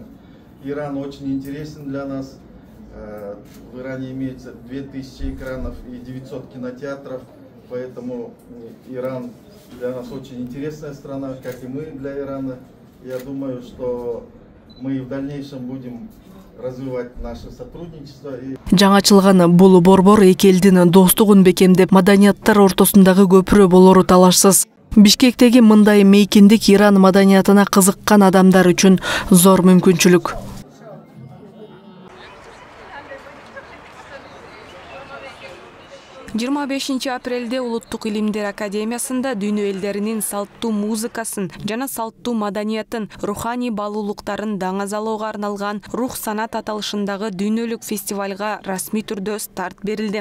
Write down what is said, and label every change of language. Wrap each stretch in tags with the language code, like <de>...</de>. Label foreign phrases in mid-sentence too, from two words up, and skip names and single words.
<ru>Иран очень интересен для нас. В Иране имеется 2000 экранов и 900 кинотеатров. Поэтому Иран для нас очень интересная страна, как и мы для Ирана. Я думаю, что мы и в дальнейшем будем развивать наше сотрудничество.</ru> <ky>Жаңа ачылган бул борбор эки элдин достугун бекемдеп, маданияттар ортосундагы көпүрө болору талашсыз. Бишкектеги мындай мейкиндик Иран маданиятына кызыккан адамдар үчүн зор мүмкүнчүлүк. 25 апрелде Улуттук илимдер академиясында дүйнө элдеринин салттуу музыкасын жана салттуу маданиятын, руханий баалуулуктарын даңазалоого арналган Рух санат аталышындагы дүйнөлүк фестивалга расмий түрдө старт берилди.</ky>